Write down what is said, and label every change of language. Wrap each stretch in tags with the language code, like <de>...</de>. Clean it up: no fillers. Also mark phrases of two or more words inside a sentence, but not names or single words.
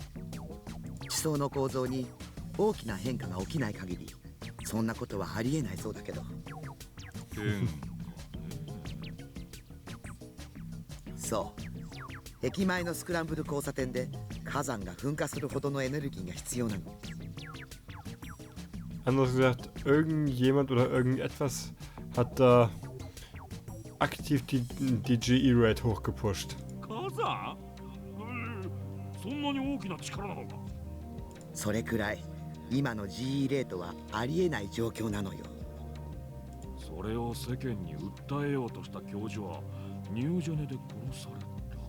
<ja>地層の構造に大きな変化が起きない限りそんなことはありえないそうだけど。そう駅前のスクランブル交差点で火山が噴火するほどのエネルギーが必要なの。</ja> <de>Anders gesagt, irgendjemand oder irgendetwas hat da aktiv die GE-Rate hochgepusht.</de> <ja>火山？そんなに大きな力なのか。それくらい今の G レートはありえない状況なのよ。それを世間に訴えようとした教授はニュージェネで殺された。</ja>